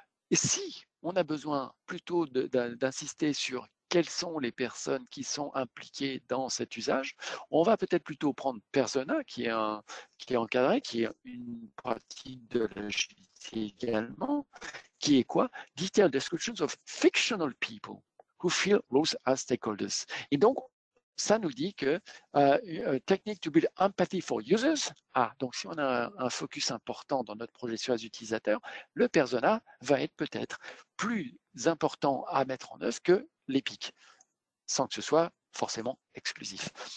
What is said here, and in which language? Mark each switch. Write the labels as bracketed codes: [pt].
[fr] Et si on a besoin plutôt d'insister sur quelles sont les personnes qui sont impliquées dans cet usage, on va peut-être plutôt prendre Persona, qui est encadré, qui est une pratique de l'agilité également, qui est quoi? [en] Detailed descriptions of fictional people who feel roles as stakeholders. [fr] Et donc, ça nous dit que [en] technique to build empathy for users. [fr] Donc si on a un focus important dans notre projet sur les utilisateurs, le persona va être peut-être plus important à mettre en œuvre que l'EPIC, sans que ce soit forcément exclusif.